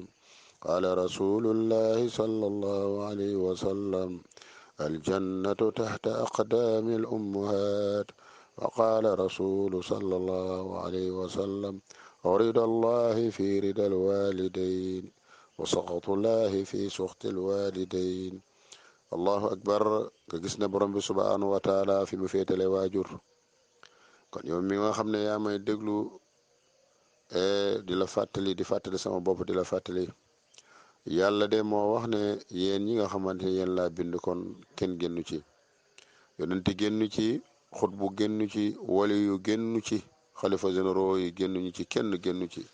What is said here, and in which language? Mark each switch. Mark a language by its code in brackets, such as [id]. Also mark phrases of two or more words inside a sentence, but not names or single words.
[ar] قال رسول الله صلى الله عليه وسلم: الجنة تحت أقدام الأمهات. وقال رسول صلى الله عليه وسلم: رضا الله في رضا الوالدين وسخط الله في سخط الوالدين. الله أكبر. [wo] nga gis ne borom bi [ar] سبحانه وتعالى [wo] fi mu féetale waajur. kon yow mi nga xam ne yaa may déglu di la fàttali, di fàttali sama bopp, di la fàttali, yàlla de moo wax ne yéen ñi nga xamante ne yéen laa bind, kon kenn génnu ci, yonenti génnu ci, xutbu génnu ci, wali yu génnu ci, xalifa généraux yi génnuñu ci, kenn génnu ci.